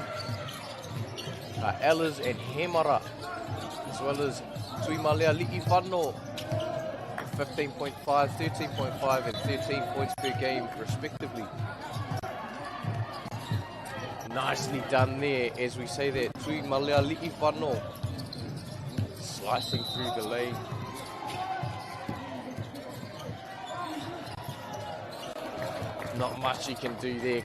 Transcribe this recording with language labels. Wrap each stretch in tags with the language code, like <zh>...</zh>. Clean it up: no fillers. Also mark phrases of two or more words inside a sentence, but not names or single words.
<en>Ehlers and Hemara, as well as Tuimalea Li'ifano, 15.5, 13.5 and 13 points per game respectively. Nicely done there, as we say that. Tui malea li'i whano. Slicing through the lane. Not much he can do there.</en>